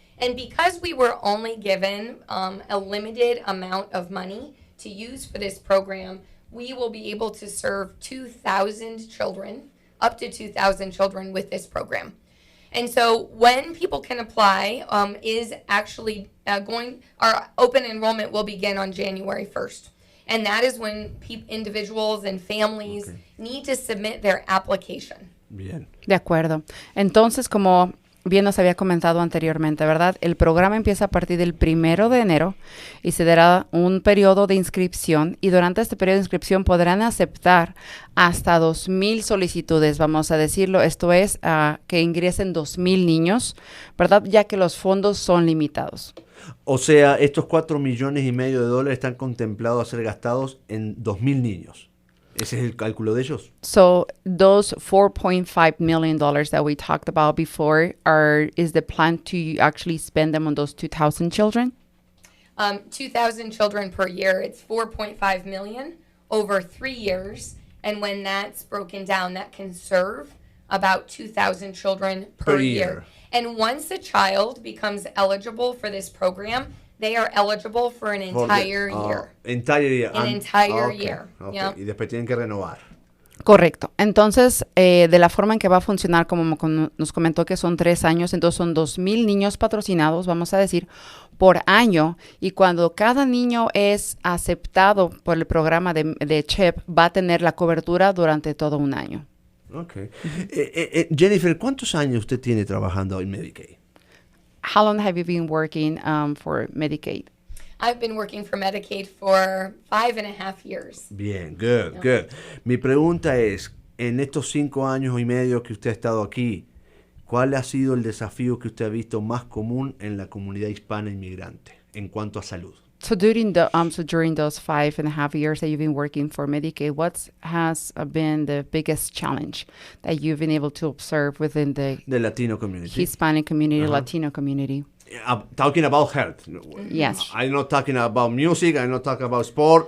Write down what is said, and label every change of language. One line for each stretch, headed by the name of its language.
English: And because we were only given a limited amount of money to use for this program, we will be able to serve 2,000 children, up to 2,000 children with this program. And so when people can apply is actually our open enrollment will begin on January 1st. And that is when individuals and families need to submit their application.
Spanish: Bien. De acuerdo. Entonces, como bien nos había comentado anteriormente, ¿verdad? El programa empieza a partir del 1 de enero y se dará un periodo de inscripción, y durante este periodo de inscripción podrán aceptar hasta 2,000 solicitudes, vamos a decirlo. Esto es que ingresen 2,000 niños, ¿verdad? Ya que los fondos son limitados. O sea, estos $4,5 millones están contemplados a ser gastados en 2,000 niños. ¿Ese es el cálculo de ellos?
English: So those $4.5 million that we talked about before is the plan to actually spend them on those 2,000 children? 2,000 children per year. It's $4.5 million over 3 years. And when that's broken down, that can serve about 2,000 children per year. And once a child becomes eligible for this program, they are eligible for an entire year. Entire year. An entire year. Okay. Yeah.
Spanish: Y después tienen que renovar. Correcto. Entonces, de la forma en que va a funcionar, como nos comentó que son 3 años, entonces son 2,000 niños patrocinados, vamos a decir, por año. Y cuando cada niño es aceptado por el programa de CHIP, va a tener la cobertura durante todo un año. Okay. Jennifer, ¿cuántos años usted tiene trabajando en Medicaid?
English: How long have you been working for Medicaid? I've been working for Medicaid for 5.5 years.
Spanish: Bien, good. Mi pregunta es, en estos 5 años y medio que usted ha estado aquí, ¿cuál ha sido el desafío que usted ha visto más común en la comunidad hispana inmigrante en cuanto a salud?
English: So during those 5.5 years that you've been working for Medicaid, what has been the biggest challenge that you've been able to observe within the Latino community. Hispanic community, Latino community? Talking about health. Yes. I'm not talking about music. I'm not talking about sport.